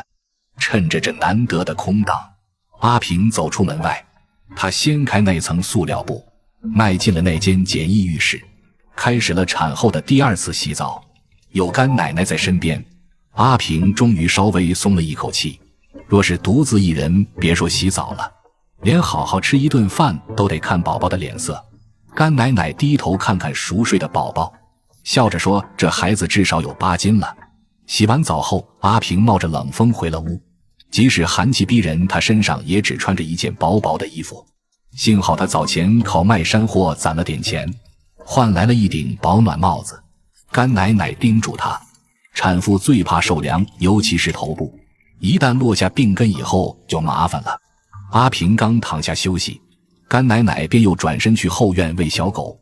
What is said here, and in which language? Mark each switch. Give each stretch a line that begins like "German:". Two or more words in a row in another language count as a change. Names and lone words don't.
Chinese: 趁着這難得的空檔，阿平走出門外，他掀開那層塑料布，邁進了那間簡易浴室，開始了產後的第二次洗澡。有乾奶奶在身邊，阿平終於稍微鬆了一口氣。若是獨自一人，別說洗澡了，連好好吃一頓飯都得看寶寶的臉色。乾奶奶低頭看看熟睡的寶寶，笑着說：“這孩子至少有8斤了。” 洗完澡後，阿平冒着冷風回了屋。即使寒氣逼人，他身上也只穿着一件薄薄的衣服。幸好他早前靠賣山貨攢了點錢，換來了一頂保暖帽子。乾奶奶叮囑他，產婦最怕受涼，尤其是頭部，一旦落下病根以後就麻煩了。阿平剛躺下休息，乾奶奶便又轉身去後院餵小狗。